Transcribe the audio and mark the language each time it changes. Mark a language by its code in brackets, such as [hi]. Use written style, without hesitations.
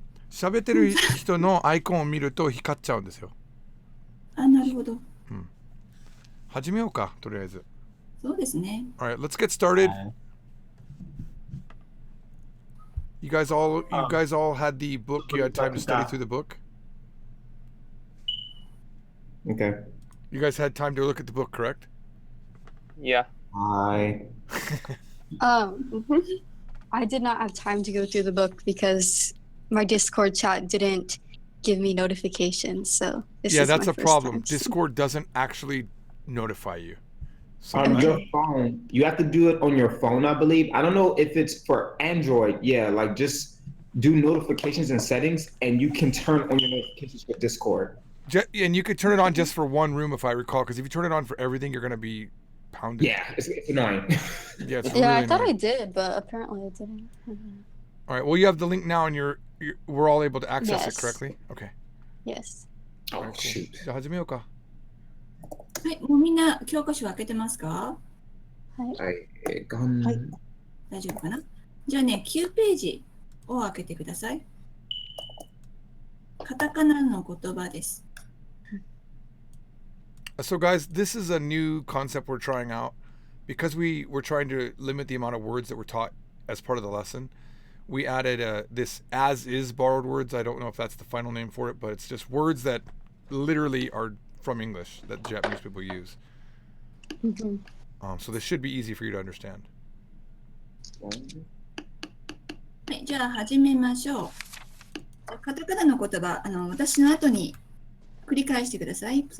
[ja] 喋ってる人のアイコンを見ると光っちゃうんですよ。なるほど。始めようか、とりあえず。そうですね。 [en] Alright, let's get started. You guys all had the book. You had time to study through the book. Okay. You guys had time to look at the book, correct? Yeah. I did not have time to go through the book because my Discord chat didn't give me notifications. So that's a problem. Discord doesn't actually notify you. On your phone, you have to do it on your phone, I believe. I don't know if it's for Android. Yeah, like just do notifications and settings, and you can turn on your notifications for Discord. And you could turn it on just for one room, if I recall, because if you turn it on for everything, you're going to be pounded. Yeah, it's annoying. It's really I thought annoying. I did, but apparently I didn't. All right, well, you have the link now, and we're all able to access it correctly? Okay. Yes. Oh, shoot. [ja] じゃあ始めようか。はい、もうみんな教科書開けてますか？はい。はい。大丈夫かな？じゃあね、9ページを開けてください。カタカナの言葉です。 [en] So, guys, this is a new concept we're trying out. Because we were trying to limit the amount of words that were taught as part of the lesson, we added this as-is borrowed words. I don't know if that's the final name for it, but it's just words that literally are from English that Japanese people use. So this should be easy for you to understand. [ja] はい、じゃあ始めましょう。カタカナの言葉、私の後に繰り返してください。